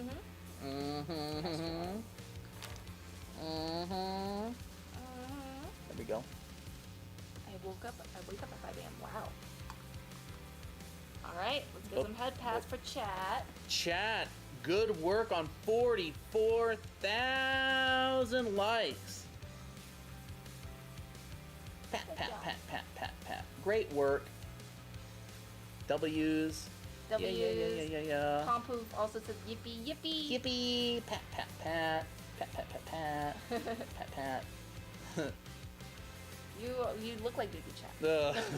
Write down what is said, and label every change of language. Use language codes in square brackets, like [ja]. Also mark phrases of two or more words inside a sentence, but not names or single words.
[en] There we go. I wake up at 5 a.m. Wow. All right, let's get some head pats for chat. Chat, good work on 44,000 likes. Pat, Good pat, job. pat, pat, pat, pat. Great work. W's. W's. Yeah. Pompouf also says yippee yippee. Yippee. Pat, pat, pat. Pat, pat, pat, pat. Pat, pat. You look like Baby Chat. Ugh.